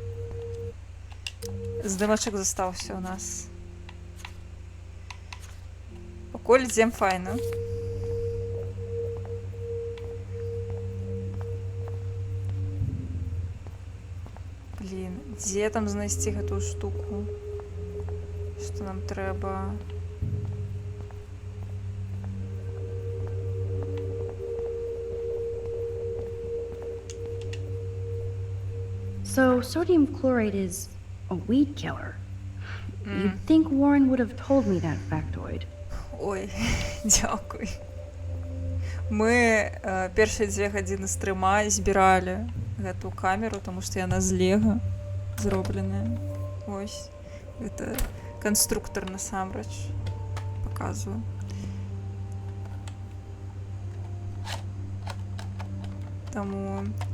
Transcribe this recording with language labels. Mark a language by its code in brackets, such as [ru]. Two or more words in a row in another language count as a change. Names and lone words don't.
[be] Здымачок застаўся у нас. Пакуль ідзем файна. Блін, дзе там знайсці гэтую штуку? Што нам трэба? So, sodium chloride is a weed killer. You'd think Warren would have told me that factoid. Ой, дякуй. Мы першыя 2 гадзіны стрыма збіралі гэту камеру, тому што яна з лего зробленая. Ось. Гэта канструктор насамрэч. Паказваю. Таму...